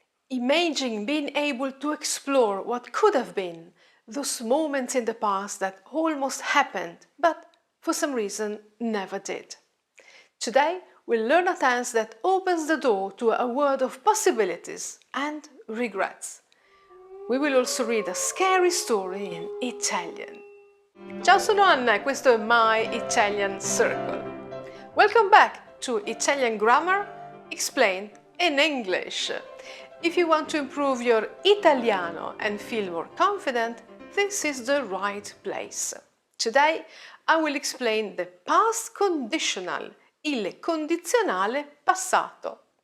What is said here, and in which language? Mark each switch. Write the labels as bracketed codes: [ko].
[en] Imagine being able to explore what could have been, those moments in the past that almost happened, but for some reason never did. Today, we'll learn a tense that opens the door to a world of possibilities and regrets. We will also read a scary story in Italian. [it] Ciao, sono Anna e questo è My Italian Circle. [en] Welcome back to Italian Grammar Explained in English. If you want to improve your Italiano and feel more confident, this is the right place. Today I will explain the past conditional, [it] il condizionale passato.